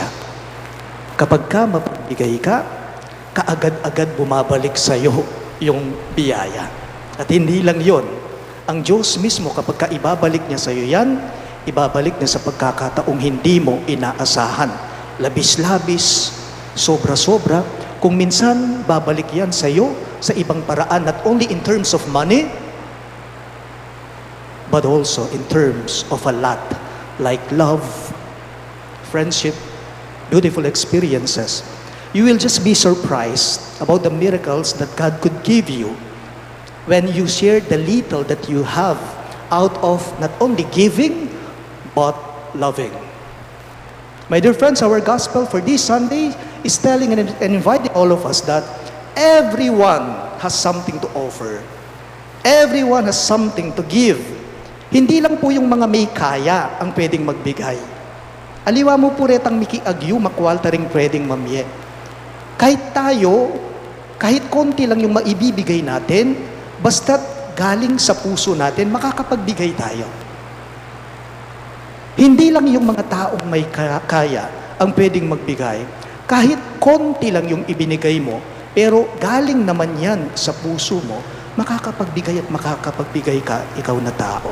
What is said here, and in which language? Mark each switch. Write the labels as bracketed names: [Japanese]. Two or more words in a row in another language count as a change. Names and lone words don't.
[Filipino] Kapag ka mapagbigay ka, kaagad-agad bumabalik sa iyo yung biyaya. At hindi lang yon. Ang Diyos mismo, kapag ka ibabalik niya sa iyo yan, ibabalik niya sa pagkakataong hindi mo inaasahan. Labis-labis, sobra-sobra. Kung minsan, babalik yan sa iyo sa ibang paraan, [English] not only in terms of money, but also in terms of a lot, like love, friendship, beautiful experiences. You will just be surprised about the miracles that God could give you when you share the little that you have out of not only giving, but loving. My dear friends, our gospel for this Sunday is telling and inviting all of us that everyone has something to offer. Everyone has something to give. [Filipino] Hindi lang po yung mga may kaya ang pwedeng magbigay. [Pampanga] Aliwa mo po retang miki agyu, makwalta ring pwedeng mamye. [Filipino] Kahit tayo, kahit konti lang yung maibibigay natin, basta't galing sa puso natin, makakapagbigay tayo. Hindi lang yung mga taong may kaya ang pwedeng magbigay. Kahit konti lang yung ibinigay mo, pero galing naman yan sa puso mo, makakapagbigay at makakapagbigay ka, ikaw na tao.